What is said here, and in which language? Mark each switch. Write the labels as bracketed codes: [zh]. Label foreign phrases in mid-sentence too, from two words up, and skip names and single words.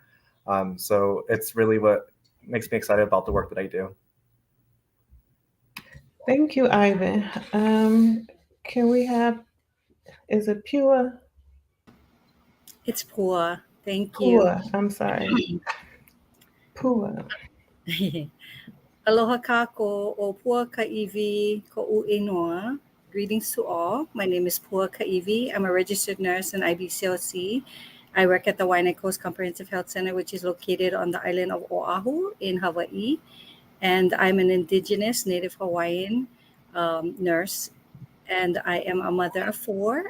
[en] So it's really what makes me excited about the work that I do. Thank you, Ivan. Can we have, is it Pua? It's Pua. Thank you. Pua, I'm sorry. Pua. [haw] Aloha kako o Pua Ka'ivi ko'u inoa. [en] Greetings to all. My name is Pua Ka'ivi. I'm a registered nurse in IBCLC. I work at the Waianae Coast Comprehensive Health Center, which is located on the island of Oahu in Hawaii. And I'm an Indigenous Native Hawaiian nurse. And I am a mother of 4.